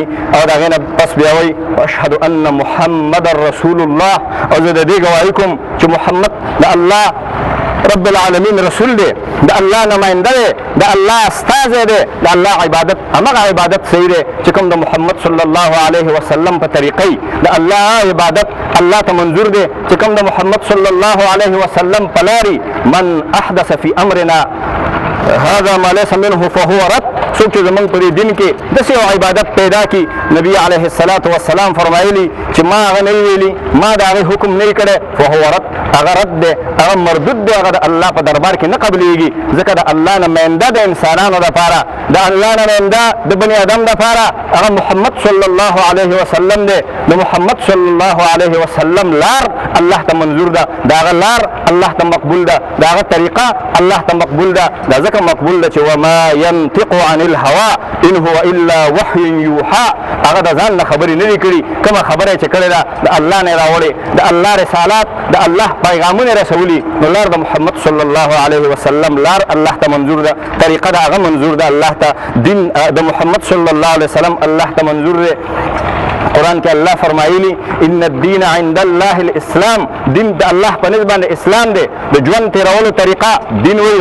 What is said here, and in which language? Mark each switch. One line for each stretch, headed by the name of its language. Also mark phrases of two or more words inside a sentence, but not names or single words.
Pashto: او د هغې نه پس بیا وایي
Arabic: اشهد ان محمد رسول الله
Pashto: او زه د دې گواہی کوم چې محمد د الله رب العالمین رسول دی د الله نماینده دی د الله استازی دی د الله عبادت همغه عبادت صحیح دی چې کوم د محمد
Arabic: صلی الله علیه وسلم
Pashto: په طریقې د الله عبادت الله ته منظور دی چې کوم د محمد
Arabic: صلی الله علیه وسلم
Pashto: په لارې
Arabic: من احدث فی امرنا هذا ما ليس منه فهو رد
Pashto: څوک چې زمونږ په دې دین کې داسې یو عبادت پیدا کړي نبي
Arabic: علیه الصلاة والسلام
Pashto: فرمایلي چې ما هغه نه ویلي ما د هغې حکم نه کړی
Arabic: فهو رد
Pashto: هغه رد دی هغه مردود دی هغه د الله په دربار کې نه قبلیږي ځکه د الله نماینده د انسانانو دپاره د الله نماینده د بني ادم دپاره هغه محمد
Arabic: صلی الله علیه وسلم
Pashto: دی د محمد
Arabic: صلی الله علیه وسلم
Pashto: لار الله ته منظور ده د هغه لار الله ته مقبول ده د هغه طریقه الله ته مقبول ده دا ځکه مقبول ده چې
Arabic: وما ينطق عن الهوا ان هو الا وحي يوحى
Pashto: هغه د ځان نه خبرې نه دي کړي کومه خبره چې کړې ده د الله نه راوړې د الله رسالات د الله پیغامونه رسولي نو لار د محمد
Arabic: صلی الله علیه وسلم
Pashto: لار الله ته منظور ده طریقه د هغه منظور ده الله ته دین د محمد
Arabic: صلی الله علیه وسلم
Pashto: الله ته منظور ده قرآن کې الله فرمایلی
Arabic: ان الدین عند الله الاسلام
Pashto: دین د الله په نسبت باندې اسلام دی د ژوند تیرولو طریقه دین وایي